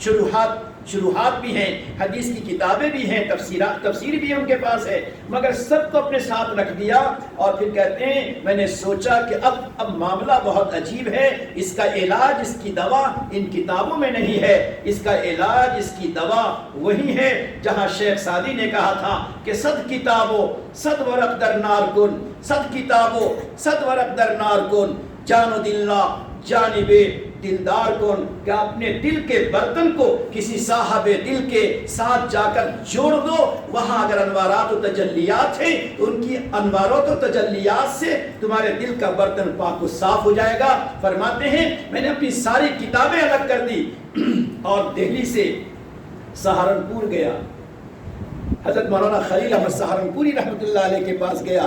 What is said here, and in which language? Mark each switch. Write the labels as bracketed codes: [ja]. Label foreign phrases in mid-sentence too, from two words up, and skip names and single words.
[ur] شروحات بھی ہیں، حدیث کی کتابیں بھی ہیں، تفسیر بھی ان کے پاس ہے، مگر سب کو اپنے ساتھ رکھ دیا، اور پھر کہتے ہیں میں نے سوچا کہ اب معاملہ بہت عجیب ہے، اس کا علاج، اس کی دوا ان کتابوں میں نہیں ہے، اس کا علاج، اس کی دوا وہی ہے جہاں شیخ سعدی نے کہا تھا کہ [fa] صد کتابوں صد ورق در نار کن، صد کتابوں صد ورق در نار کن، جان و دلہ جانب دلدار کن، [ur] کہ اپنے دل کے برتن کو کسی صاحب دل کے ساتھ جا کر جوڑ دو، وہاں اگر انوارات و تجلیات ہیں تو ان کی انوارات و تجلیات سے تمہارے دل کا برتن پاک و صاف ہو جائے گا۔ فرماتے ہیں میں نے اپنی ساری کتابیں الگ کر دی اور دہلی سے سہارنپور گیا، حضرت مولانا خلیل احمد سہارنپوری رحمۃ اللہ علیہ کے پاس گیا۔